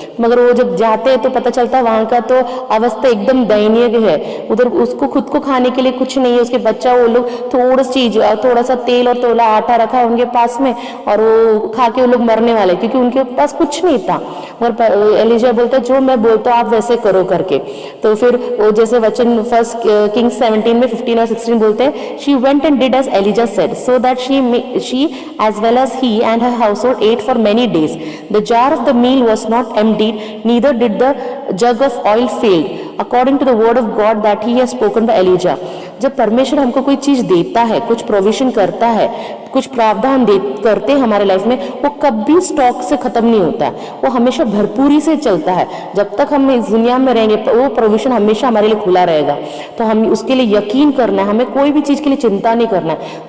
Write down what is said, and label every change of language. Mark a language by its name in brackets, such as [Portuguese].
[Hindi] मगर वो जब जाते हैं तो पता चलता है वहाँ का तो अवस्था एकदम दयनीय है। उधर उसको खुद को खाने के लिए कुछ नहीं है, उसके बच्चा वो लोग थोड़ा सा तेल और थोड़ा आटा रखा उनके पास में और वो खा के वो लोग मरने वाले, क्योंकि उनके पास कुछ नहीं था। मगर एलिजा बोलता जो मैं बोलता हूँ आप वैसे करो करके। तो फिर वो जैसे वचन 1 Kings 17 में 15 और 16 बोलते हैं, [English] she went and did as Elijah said, so that she as well as he and her household ate for many days. The jar of the meal was not emptied, neither did the jug of oil failed according to the word of God that he has spoken by Elijah. [Hindi] जब परमेश्वर हमको कोई चीज देता है, कुछ provision करता है, कुछ प्रावधान करते हैं हमारे लाइफ में, वो कभी स्टॉक से खत्म नहीं होता है, वो हमेशा भरपूरी से चलता है। जब तक हम इस दुनिया में रहेंगे वो प्रोविजन हमेशा हमारे लिए खुला रहेगा। तो हम उसके लिए यकीन करना है, हमें कोई भी चीज के लिए चिंता नहीं करना है।